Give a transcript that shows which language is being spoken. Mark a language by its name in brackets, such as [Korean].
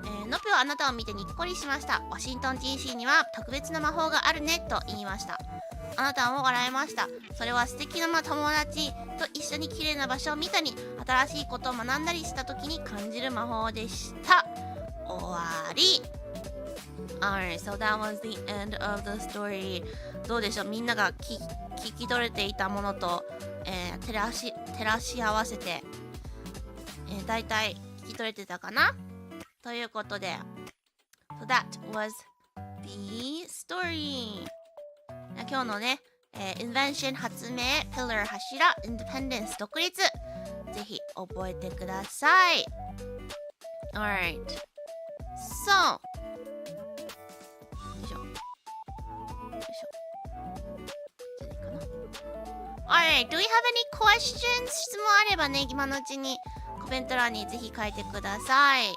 [Japanese] のびはあなたを見てにっこりしました。ワシントン DC には特別な魔法があるねと言いました。あなたも笑いました。それは素敵な友達と一緒に綺麗な場所を見たり新しいことを学んだりした時に感じる魔法でした。終わり。 [English] Alright, so that was the end of the story. [Japanese] どうでしょう、みんなが聞き取れていたものと、照らし合わせて、だいたい聞き取れてたかなということで、 [English] So that was the story. [Japanese] 今日のね、invention 発明、pillar 柱、independence 独立、ぜひ覚えてください。 [English] Alright. So, よいしょ。 [Japanese] じゃないかな。 [English] Alright, do we have any questions? [Japanese] 質問あればね、今のうちにコメント欄にぜひ書いてください。